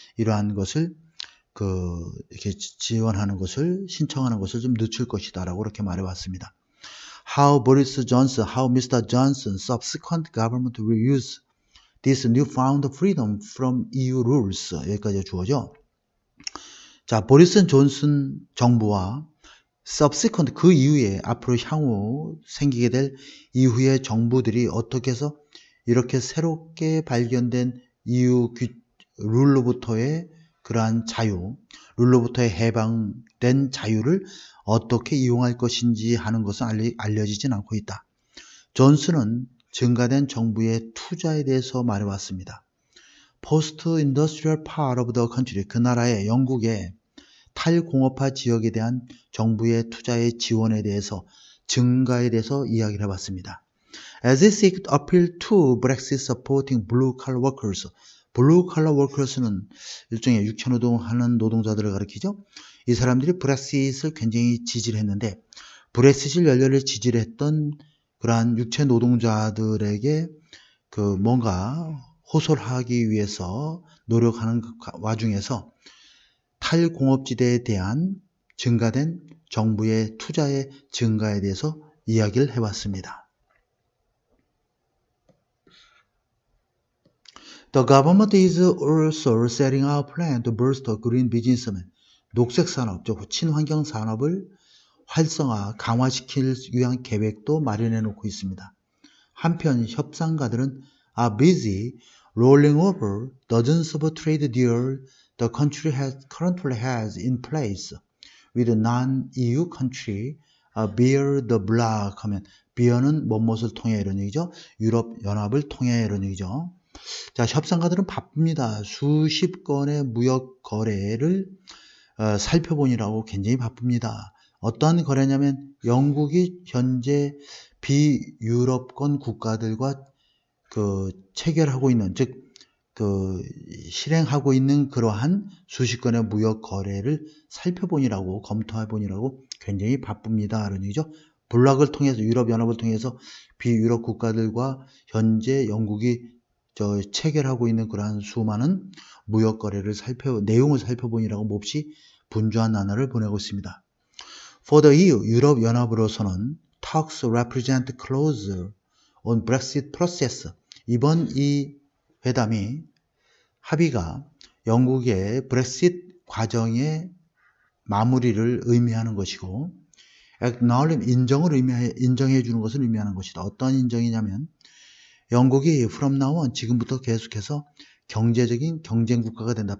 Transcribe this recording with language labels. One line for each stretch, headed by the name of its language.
Korean: 이러한 것을 이렇게 지원하는 것을 신청하는 것을 좀 늦출 것이다라고 이렇게 말해왔습니다.
English: How Mr. Johnson subsequent government will use this newfound freedom from EU rules.
Korean: 여기까지 주어져. 자, 보리스 존슨 정부와 subsequent 그 이후에 앞으로 향후 생기게 될 이후의 정부들이 어떻게 해서 이렇게 새롭게 발견된 EU 룰로부터의 그러한 룰로부터의 해방된 자유를 어떻게 이용할 것인지 하는 것은 알려지진 않고 있다. 존슨은 증가된 정부의 투자에 대해서 말해왔습니다.
English: Post-industrial part of the country,
Korean: 그 나라의 영국의 탈공업화 지역에 대한 정부의 투자의 지원에 대해서 증가에 대해서 이야기를 해봤습니다.
English: As it seeks to appeal to Brexit supporting blue-collar workers,
Korean: 블루칼라 워커스는 일종의 육체노동 하는 노동자들을 가리키죠. 이 사람들이 브렉시트을 굉장히 지지를 했는데 브렉시트 연료를 지지를 했던 그러한 육체 노동자들에게 뭔가 호소하기 위해서 노력하는 와중에서 탈공업지대에 대한 증가된 정부의 투자의 증가에 대해서 이야기를 해봤습니다.
English: The government is also setting out a plan to boost green businessmen.
Korean: 녹색 산업, 친환경 산업을 활성화, 강화시키기 위한 계획도 마련해 놓고 있습니다. 한편 협상가들은
English: are busy rolling over dozens of trade deals the country currently has in place with non-EU country via the bloc
Korean: 하면 via는 뭐뭇을 통해 이런 얘기죠. 유럽 연합을 통해 이런 얘기죠. 자, 협상가들은 바쁩니다. 수십 건의 무역 거래를 살펴보니라고 굉장히 바쁩니다. 어떠한 거래냐면 영국이 현재 비유럽권 국가들과 체결하고 있는, 즉 실행하고 있는 그러한 수십 건의 무역 거래를 살펴보니라고, 검토해보니라고 굉장히 바쁩니다. 그런 얘기죠. 블록을 통해서, 유럽연합을 통해서 비유럽 국가들과 현재 영국이 체결하고 있는 그러한 수많은 무역 거래를 내용을 살펴보니라고 몹시 분주한 난화를 보내고 있습니다.
English: For the EU,
Korean: 유럽연합으로서는
English: talks represent closer on Brexit process.
Korean: 이번 이 회담이 합의가 영국의 브렉시트 과정의 마무리를 의미하는 것이고, 인정해 주는 것을 의미하는 것이다. 어떤 인정이냐면 영국이
English: from now on,
Korean: 지금부터 계속해서 경제적인 경쟁 국가가 된다.